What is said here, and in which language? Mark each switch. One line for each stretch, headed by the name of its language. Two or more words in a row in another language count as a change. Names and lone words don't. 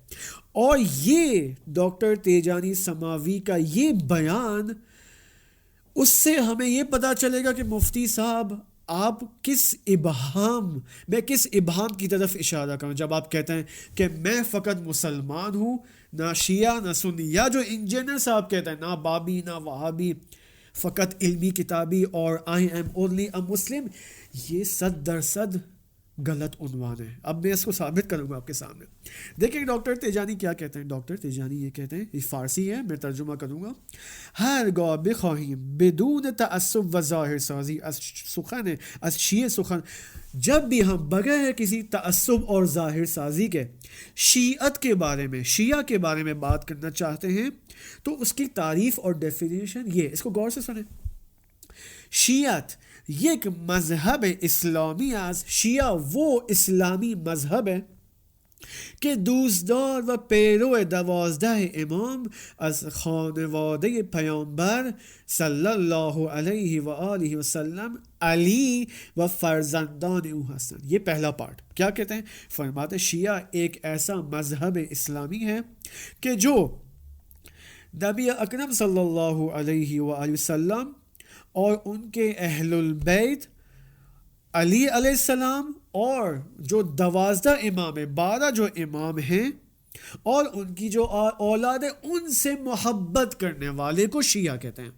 Urdu: اور یہ ڈاکٹر تیجانی سماوی کا یہ بیان، اس سے ہمیں یہ پتہ چلے گا کہ مفتی صاحب آپ کس ابہام کی طرف اشارہ کروں جب آپ کہتے ہیں کہ میں فقط مسلمان ہوں، نہ شیعہ نہ سنی، یا جو انجینئر صاحب کہتے ہیں نہ بابی نہ وہابی، فقط علمی کتابی اور
English: I am only a Muslim,
Urdu: یہ 100% غلط عنوان ہے. اب میں اس کو ثابت کروں گا آپ کے سامنے. دیکھیں ڈاکٹر تیجانی کیا کہتے ہیں. ڈاکٹر تیجانی یہ کہتے ہیں، یہ فارسی ہے، میں ترجمہ کروں گا.
Persian: هرگاه بخواهیم بدون تعصب و ظاهر سازی از شیعه سخن،
Urdu: جب بھی ہم بغیر کسی تعصب اور ظاہر سازی کے شیعت کے بارے میں، شیعہ کے بارے میں بات کرنا چاہتے ہیں تو اس کی تعریف اور ڈیفینیشن یہ، اس کو غور سے سنیں.
Persian: شیعت یک مذہب اسلامی است.
Urdu: شیعہ وہ اسلامی مذہب ہے
Persian: که دوستدار و پیرو 12 امام از خانواده پیامبر
Arabic: صلی الله علیه و آله و سلم
Persian: علی و فرزندان او هستند.
Urdu: یہ پہلا پارٹ کیا کہتے ہیں؟ فرماتے شیعہ ایک ایسا مذہب اسلامی ہے کہ جو نبی اکرم
Arabic: صلی اللہ علیہ وآلہ وسلم
Urdu: اور ان کے اہل البیت علی
Arabic: علیہ السلام
Urdu: اور جو 12 امام ہیں، 12 جو امام ہیں اور ان کی جو اولاد ہے، ان سے محبت کرنے والے کو شیعہ کہتے ہیں.